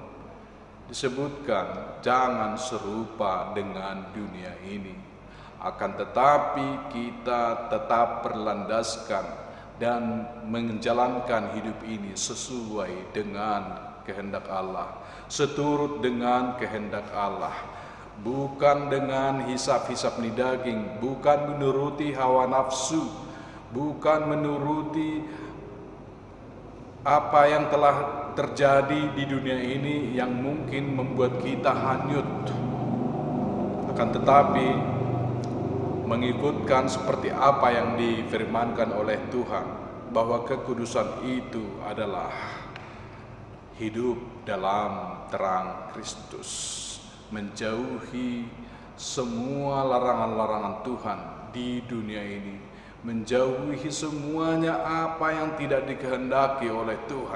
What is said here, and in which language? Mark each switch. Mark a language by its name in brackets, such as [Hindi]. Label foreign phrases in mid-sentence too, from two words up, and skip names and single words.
[Indonesian] Disebutkan jangan serupa dengan dunia ini. Akan tetapi kita tetap berlandaskan dan menjalankan hidup ini sesuai dengan kehendak Allah, seturut dengan kehendak Allah. Bukan dengan hisap-hisap ni daging, bukan menuruti hawa nafsu, bukan menuruti apa yang telah terjadi di dunia ini yang mungkin membuat kita hanyut. Akan tetapi mengikutkan seperti apa yang difirmankan oleh Tuhan, bahwa kekudusan itu adalah hidup dalam terang Kristus, menjauhi semua larangan-larangan Tuhan di dunia ini, menjauhi semuanya apa yang tidak dikehendaki oleh Tuhan.